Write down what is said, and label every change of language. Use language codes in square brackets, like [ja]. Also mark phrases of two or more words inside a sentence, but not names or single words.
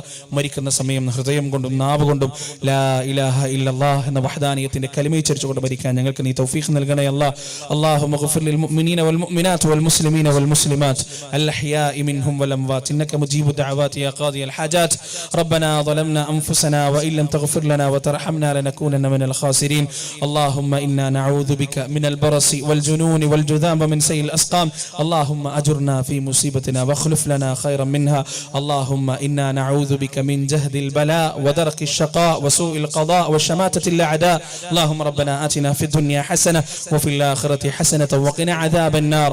[ml] മരിക്കുന്ന സമയം ഹൃദയം കൊണ്ടും നാവ് കൊണ്ടും [ar] لا إله إلا الله [ml] എന്ന വഹ്ദാനിയത്തിന്റെ കലിമ ഉച്ചരിച്ചുകൊണ്ട് മരിക്കാൻ ഞങ്ങൾക്ക് നീ തൗഫീഖ് നൽകണേ അല്ലാ. [ar] اللهم اغفر للمؤمنين والمؤمنات والمسلمين والمسلمات الأحياء منهم والأموات إنك مجيب الدعوات يا قاضي الحاجات. ربنا ظلمنا أنفسنا وإن لم تغفر لنا وترحمنا لنكونن من الخاسرين. اللهم إنا نعوذ بك من البرص والجنون والجذام من سيء الأسقام. اللهم أجرنا في مصيبتنا واخلف لنا خيرا منها. اللهم إنا نعوذ بك من جهد البلاء ودرك الشقاء وسوء القضاء وشماتة الأعداء. اللهم ربنا آتنا في الدنيا حسنة وفي الآخرة حسنة وقنا عذاب النار.